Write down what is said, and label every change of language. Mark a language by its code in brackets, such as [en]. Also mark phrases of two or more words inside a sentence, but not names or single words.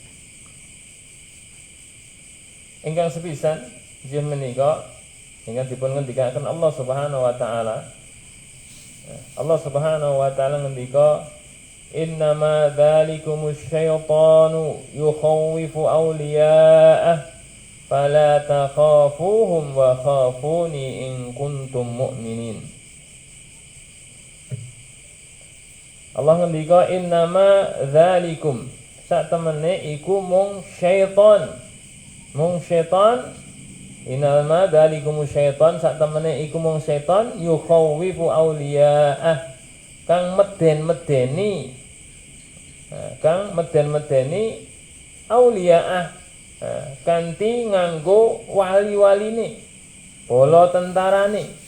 [jv] Ingkang sepisan nggih menika ingkang dipun ngendikaken Allah [ar] سبحانه وتعالى. الله سبحانه وتعالى ngendika إنما ذلكم الشيطان يخوف أولياءه فلا تخافوهم وخافون إن كنتم مؤمنين. [jv] Allah ngendika [ar] إنما ذلكم [jv] sak temene iku mung syaitan. Mung syaitan [ar] إنما ذلكم شيطان [jv] sak temene iku mung syaitan [ar] يخوف أولياءه [jv] kang meden-medeni awliya'ah kanthi nganggo wali-waline, bola tentarane.